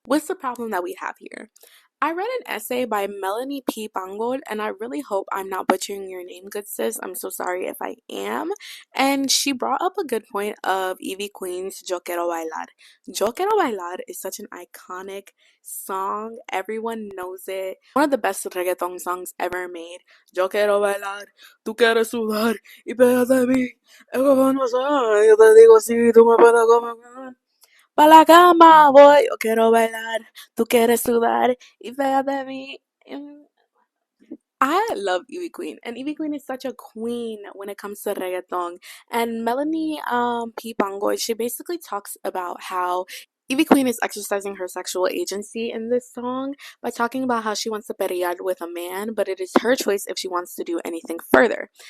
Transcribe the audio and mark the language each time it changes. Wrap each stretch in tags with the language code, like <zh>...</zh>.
<en>What's the problem that we have here? I read an essay by Melanie Pangol, and I really hope I'm not butchering your name, good sis. I'm so sorry if I am. And she brought up a good point of Evie Queen's Yo Quiero Bailar. Yo Quiero Bailar is such an iconic song. Everyone knows it. One of the best reggaeton songs ever made.</en> <es>Yo quiero bailar, tú quieres sudar y pégate a mí. Es como no sé, yo te digo si tú me puedes comer. Pa' la cama voy, yo quiero bailar, tú quieres sudar y pégate a mí.</es> <en>I love Evie Queen, and Evie Queen is such a queen when it comes to reggaeton. And Melanie P. Pangol, she basically talks about how Evie Queen is exercising her sexual agency in this song by talking about how she wants to perrear with a man, but it is her choice if she wants to do anything further.</en>